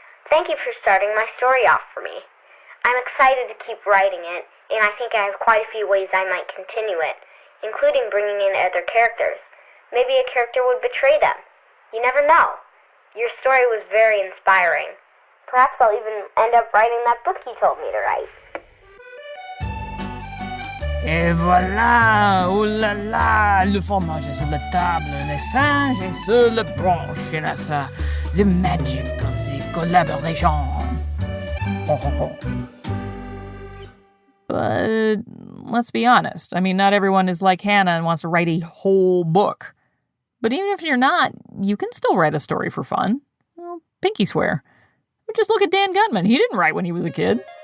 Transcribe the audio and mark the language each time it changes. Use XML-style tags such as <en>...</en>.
<en>Thank you for starting my story off for me. I'm excited to keep writing it, and I think I have quite a few ways I might continue it, including bringing in other characters. Maybe a character would betray them. You never know. Your story was very inspiring. Perhaps I'll even end up writing that book you told me to write.</en> <fr>Et voilà, oh là là, le fromage est sur la table, les singes est sur la branche, et là ça,</fr> <en>the magic of the collaboration. Oh, oh, oh. But let's be honest, I mean, not everyone is like Hannah and wants to write a whole book. But even if you're not, you can still write a story for fun. Well, pinky swear. But just look at Dan Gutman. He didn't write when he was a kid.</en>